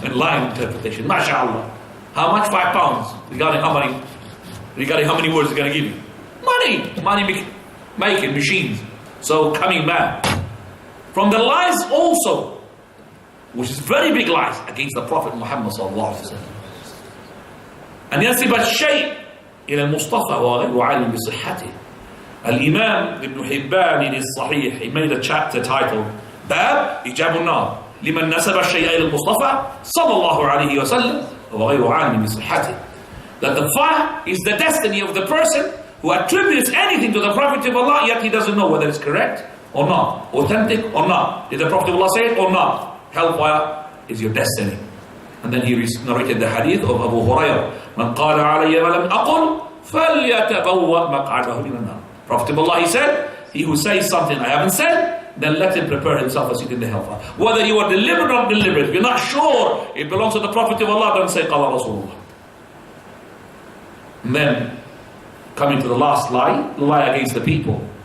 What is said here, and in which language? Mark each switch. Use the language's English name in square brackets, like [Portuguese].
[English] A line interpretation. MashaAllah. How much? £5. Regarding how many words it's going to give you. Money making machines. So coming back. From the lies also, which is very big lies against the Prophet Muhammad sallallahu alaihi wasallam. [Arabic] أن ينسب الشيء إلى المصطفى وغير عالم بصحته. الإمام ابن حبان الصحيح, [English] he made a chapter titled [Arabic] باب إيجاب النار لمن نسب الشيء إلى المصطفى صلى الله عليه وسلم وغير عالم بصحته. [English] That the fire is the destiny of the person who attributes anything to the Prophet of Allah, yet he doesn't know whether it's correct or not, authentic or not. Did the Prophet of Allah say it or not? Hellfire is your destiny. And then he narrated the hadith of Abu Hurairah. [Arabic] من قال علي ما لم أقل فليتبوأ مقعده من النار. [English] Prophet of Allah, he said, he who says something I haven't said, then let him prepare himself a seat in the hellfire. Whether you are deliberate or not deliberate, if you're not sure it belongs to the Prophet of Allah, don't say [Arabic] قال رسول الله. [English] And then, coming to the last lie, the lie against the people.